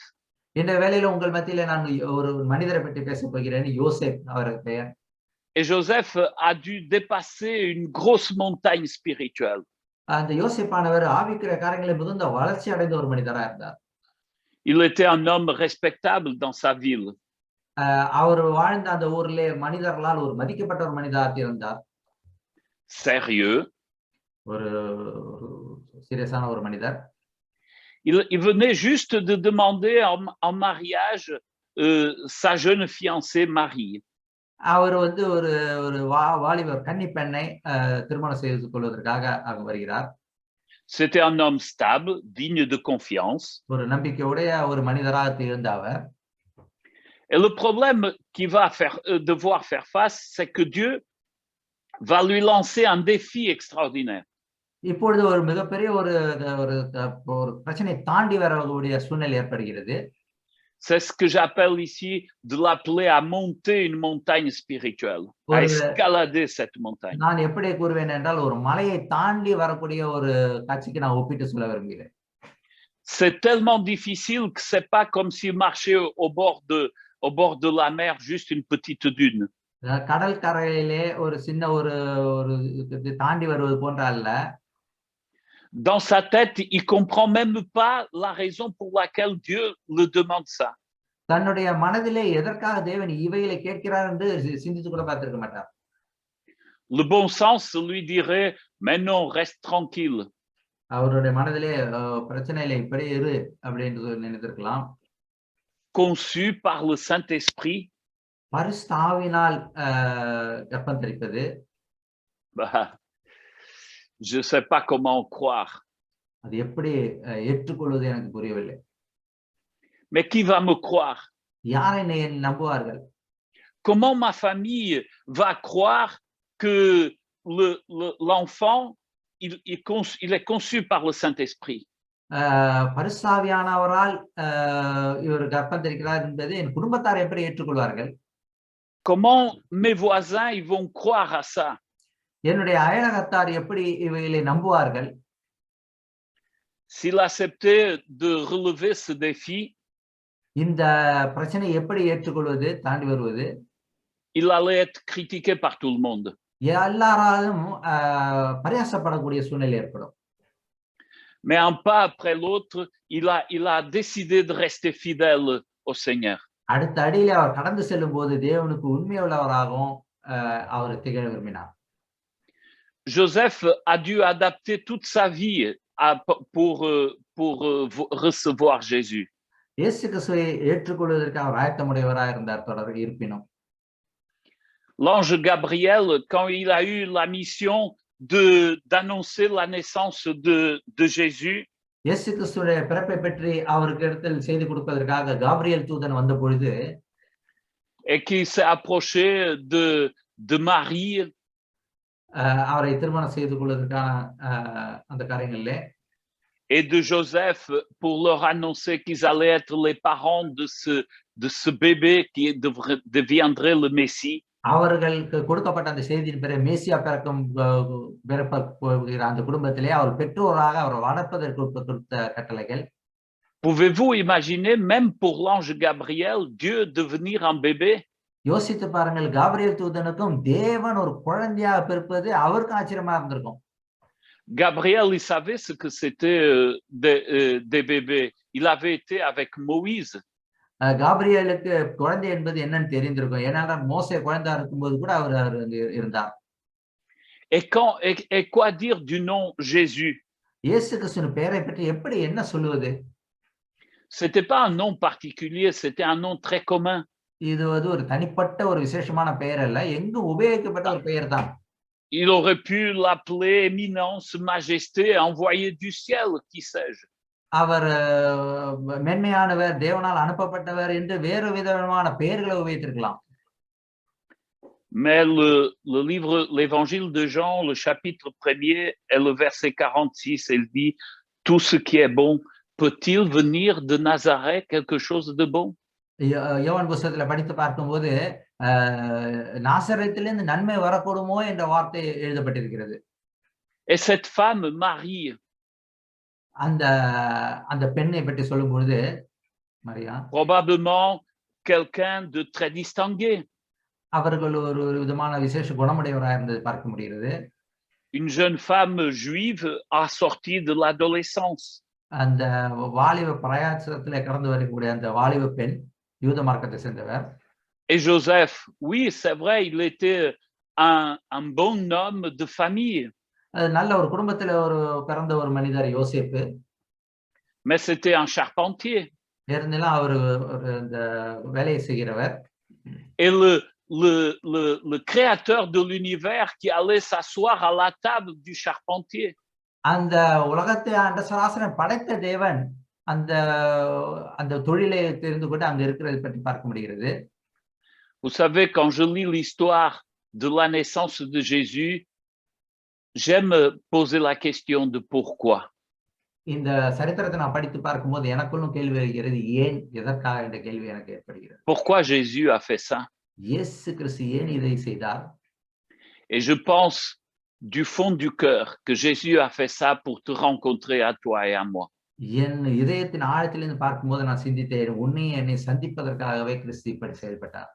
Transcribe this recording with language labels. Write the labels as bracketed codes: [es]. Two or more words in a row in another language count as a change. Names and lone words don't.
[ta] இந்த வேளையில உங்கள் மத்தியில நான் ஒரு மனிதரை பற்றி பேசப் போகிறேன், யோசேப் அவருக்கு பெயர். [fr] Et Joseph a dû dépasser une grosse montagne spirituelle. [ta] அந்த யோசேப்பானவர் ஆவிக்குரிய காரியங்களில் மிகுந்த வளர்ச்சி அடைந்த ஒரு மனிதராக இருந்தார். [fr] Il était un homme respectable dans sa ville. [ta] அவர் வாழ்ந்த அந்த ஊரிலே மனிதர்களால் ஒரு மதிக்கப்பட்ட ஒரு மனிதராக இருந்தார். [fr] Sérieux. [ta] ஒரு சீரியஸான ஒரு மனிதர். [fr] Il venait juste de demander en mariage sa jeune fiancée Marie. [ta] அவர் வந்து ஒரு ஒரு வாலிபர் கன்னி பெண்ணை திருமணம் செய்து கொள்வதற்காக அங்கு வருகிறார். [fr] C'était un homme stable, digne de confiance. [ta] ஒரு நம்பிக்கையுடைய ஒரு மனிதராக திகழ்ந்த அவர். [fr] Et le problème qu'il va devoir faire face, c'est que Dieu va lui lancer un défi extraordinaire. [ta] இப்பொழுது ஒரு மிகப்பெரிய ஒரு பிரச்சனை தாண்டி வரக்கூடிய சூழ்நிலை ஏற்படுகிறது. [fr] C'est ce que j'appelle ici de l'appeler à monter une montagne spirituelle, à escalader cette montagne. [ta] நான் எப்படி கூறுவேன் என்றால் ஒரு மலையை தாண்டி வரக்கூடிய ஒரு காட்சிக்கு நான் ஒப்பிட்டு சொல்ல விரும்புகிறேன். [fr] C'est tellement difficile que c'est pas comme s'il marchait au bord de la mer, juste une petite dune. [ta] கடல் கரையிலே ஒரு சின்ன ஒரு தாண்டி வருவது போன்ற அல்ல. [fr] Dans sa tête, il comprend même pas la raison pour laquelle Dieu le demande ça. [ta] தன்னுடைய மனதிலே எதற்காக தேவன் இவைகளை கேட்கிறார் என்று சிந்தித்து கூட பார்த்திருக்க மாட்டார். [fr] Le bon sens lui dirait, mais non, reste tranquille. [ta] அவருடைய மனதிலே பிரச்சனை இல்லை, இப்படி இரு அப்படின்னு நினைத்திருக்கலாம். [fr] Conçu par le Saint-Esprit. [ta] பரிசுத்த ஆவியினால் கர்ப்பம் தரிப்பது. [fr] Je sais pas comment croire. [ta] அது எப்படி ஏற்றுக்கொள்வது எனக்கு புரியவில்லை. [fr] Mais qui va me croire? [ta] யார் என்னை நம்புவார்கள்? [fr] Comment ma famille va croire que l'enfant il est conçu par le Saint-Esprit? [ta] பரிசுத்த ஆவியானவரால் இவர் கர்ப்பம் தரிக்கிறார் என்பதை என் குடும்பத்தார் எப்படி ஏற்றுக்கொள்வார்கள்? [fr] Comment mes voisins ils vont croire à ça? [ta] என்னுடைய அயலகத்தார் எப்படி இவைகளை நம்புவார்கள்? [fr] S'il acceptait de relever ce défi, [ta] இந்த பிரச்சனை எப்படி ஏற்றுக்கொள்வது, தாண்டி வருவது? [fr] Il allait être critiqué par tout le monde. [ta] எல்லாராலும் பரியாசப்படக்கூடிய சூழ்நிலை ஏற்படும். [fr] Mais un pas après l'autre, il a décidé de rester fidèle au Seigneur. [ta] அடுத்த அடியிலே அவர் கடந்து செல்லும்போது தேவனுக்கு உண்மையுள்ளவராகவும் அவர் திகழ விரும்பினார். [fr] Joseph a dû adapter toute sa vie pour recevoir Jésus. [ta] இயேசு கிறிஸ்துவை ஏற்றுக்கொள்வதற்கு அவர் ஆயத்தமுடையவராக இருந்தார். தொடர்ந்து இருப்பினும் [fr] l'ange Gabriel, quand il a eu la mission d'annoncer la naissance de Jésus, [ta] இயேசு கிறிஸ்துவின் பிறப்பை பற்றி அவருக்கு இடத்தில் செய்தி கொடுப்பதற்காக காபிரியேல் தூதன் வந்த பொழுது [fr] et qui s'est approché de Marie, [ta] அவரை திருமணம் செய்து கொள்வதற்கான அந்த காரியங்களிலே [fr] et de Joseph pour leur annoncer qu'ils allaient être les parents de ce bébé qui deviendrait le Messie. [ta] அவர்களுக்கு கொடுக்கப்பட்ட அந்த செய்தியின் பிறகு மேசியா பிறக்கிற அந்த குடும்பத்திலே அவர் பெற்றோராக அவர் வளர்ப்பதற்கு கொடுத்த கட்டளைகள். [fr] Pouvez-vous imaginer, même pour l'ange Gabriel, Dieu devenir un bébé? [ta] யோசித்து பாருங்கள், காபிரியேல் தூதனுக்கும் தேவன் ஒரு குழந்தையாக பிறப்பது அவருக்கு ஆச்சரியமா இருந்திருக்கும். [fr] Gabriel, il savait ce que c'était des bébés. Il avait été avec Moïse. [ta] காபிரியேலுக்கு குழந்தை என்பது என்னன்னு தெரிந்திருக்கும். ஏன்னா மோசே குழந்தையா இருக்கும்போது கூட அவர் இருந்தார். [fr] Et quoi dire du nom Jésus? [ta] இயேசு கிறிஸ்துவின் பெயரை பற்றி எப்படி என்ன சொல்லுவது? [fr] C'était pas un nom particulier, c'était un nom très commun. [ta] இது ஒரு தனிப்பட்ட ஒரு விசேஷமான பெயர் அல்ல, எங்கும் உபயோகிக்கப்பட்ட ஒரு பெயர் தான். [fr] Il aurait pu l'appeler éminence, majesté, envoyé du ciel, qui sais-je. [ta] அவர் மென்மையானவர், தேவனால் அனுப்பப்பட்டவர் என்று வேறு விதமான பெயர்களை உபயோகித்திருக்கலாம். [fr] Mais l'évangile de Jean, le chapitre 1er et le verset 46, il dit, tout ce qui est bon, peut-il venir de Nazareth quelque chose de bon? [ta] யோவான் புத்தகத்துல படித்து பார்க்கும்போது நாசரேத்திலிருந்து நன்மை வரக்கூடுமோ என்ற வார்த்தை எழுதப்பட்டிருக்கிறது. [fr] Et cette femme Marie, [ta] அந்த பெண்ணை பற்றி சொல்லும் பொழுது மரியா [fr] probablement quelqu'un de très distingué. [ta] அவர்கள் ஒரு விதமான விசேஷ குணமுடையவராக இருந்தது பார்க்க முடிகிறது. [fr] Une jeune femme juive assortie de l'adolescence. [ta] அந்த வாலிப பிரயாசத்திலே கடந்து வரக்கூடிய அந்த வாலிப பெண் யூத மார்க்கத்தை சேர்ந்தவர். [fr] Et Joseph, oui, c'est vrai, il était un bon homme de famille. [ta] நல்ல ஒரு குடும்பத்துல பிறந்த ஒரு மனிதர் யோசேப்பு. [fr] Mais c'était un charpentier. [ta] இருந்தாலும் அவர் இந்த வேலையை செய்கிறவர். [fr] Et le créateur de l'univers qui allait s'asseoir à la table du charpentier. [ta] அந்த உலகத்தை ஆண்ட சராசரன் படைத்த தேவன் அந்த அந்த தொழிலை தெரிந்து கொண்டு அங்க இருக்கிறதை பற்றி பார்க்க முடிகிறது. [fr] Vous savez, quand je lis l'histoire de la naissance de Jésus, j'aime poser la question de pourquoi. [ta] இந்த சரித்திரத்தை நான் படித்து பார்க்கும்போது எனக்குள்ளும் கேள்வி வருகிறது, ஏன், எதற்காக என்ற கேள்வி எனக்கு ஏற்படுகிறது. [fr] Pourquoi Jésus a fait ça? [ta] இயேசு கிறிஸ்து ஏன் இதை செய்தார்? [fr] Et je pense du fond du cœur que Jésus a fait ça pour te rencontrer à toi et à moi. [ta] என் இதயத்தின் ஆழத்திலிருந்து பார்க்கும்போது நான் சிந்தித்தேன், உன்னை என்னை சந்திப்பதற்காகவே கிறிஸ்து இப்படி செயல்பட்டார்.